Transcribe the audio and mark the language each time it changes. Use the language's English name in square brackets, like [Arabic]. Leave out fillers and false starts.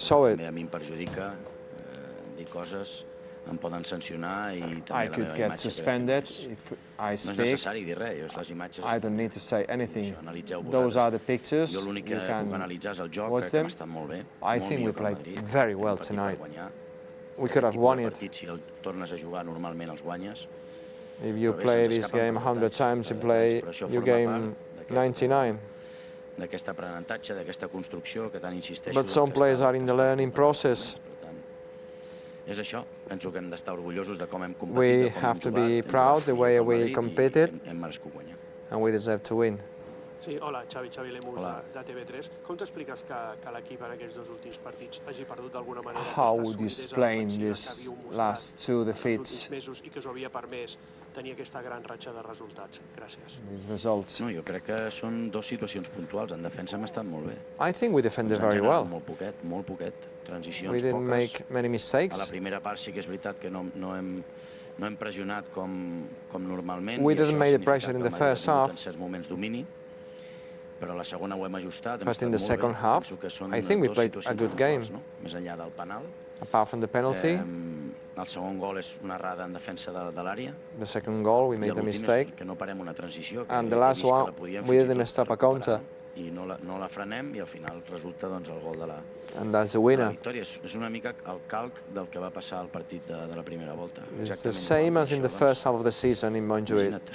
[Catalan] També a mi em perjudica dir coses, em poden sancionar i també la meva imatge. No és necessari dir res, les imatges analitzeu vosaltres. Jo l'únic que puc analitzar és el joc, crec que hem estat molt bé, molt millor que el Madrid, un partit per guanyar. Un partit, si el tornes a jugar, normalment els guanyes. [English] If you play this game 100 times, you game 99. [Catalan] D'aquest aprenentatge, d'aquesta construcció que tant insisteixo. [English] But some players are in the learning process. [Catalan] És això, penso que hem d'estar orgullosos de com hem competit, [English] We have to be proud the way we competed, [Catalan] hem merescut guanyar. [English] and we deserve to win. [Catalan] Sí, hola, Xavi Lemus de TV3. Com t'expliques que l'equip en aquests 2 últims partits hagi perdut d'alguna manera [English] How would you explain these last 2 defeats? [Catalan] mesos i que us ho havia permès tenir aquesta gran ratxa de resultats? Gràcies. [English] Results. [Catalan] No, jo crec que són 2 situacions puntuals. En defensa hem estat molt bé. [English] I think we defended very well. [Catalan] Molt poquet. Transicions [English] We didn't make many mistakes. [Catalan] A la primera part sí que és veritat que no hem pressionat com normalment. [English] We didn't make the pressure in the first half. [Catalan] En certs moments domini, però a la segona ho hem ajustat. [English] But in the second half, I think we played a good game. [Catalan] Més enllà del penal. [English] Apart from the penalty. [Catalan] El segon gol és una errada en defensa de l'àrea. [English] The second goal, we made a mistake. [Catalan] Que no parem una transició. [English] And the last one, we didn't stop a counter. [Catalan] I no la frenem i al final resulta el gol de la victòria. És una mica el calc del que va passar al partit de la primera volta. [English] It's the same as in the first half of the season in Montjuïc.